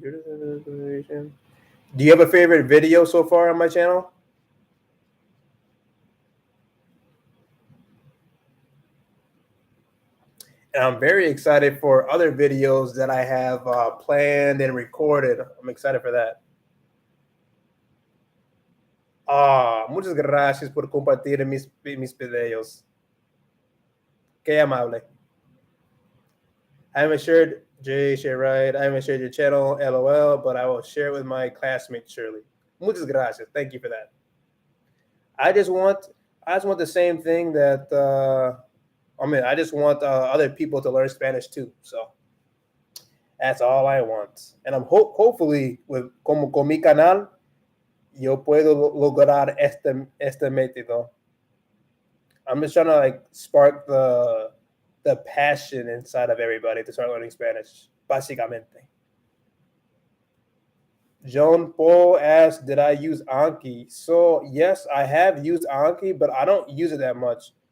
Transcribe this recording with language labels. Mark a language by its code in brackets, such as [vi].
[en] Do you have a favorite video so far on my channel? And I'm very excited for other videos that I have planned and recorded. I'm excited for that. [es] Muchas gracias por compartir mis videos. Qué amable. [en] I haven't shared right. I haven't shared your channel, LOL, but I will share it with my classmate Shirley. [es] Muchas gracias. [en] Thank you for that. I just want the same thing that I just want other people to learn Spanish too. So that's all I want. And I'm hopefully [es] con mi canal yo puedo lograr este método. [en] I'm just trying to like spark the passion inside of everybody to start learning Spanish, básicamente. John Paul asked, did I use Anki? So yes, I have used Anki, but I don't use it that much.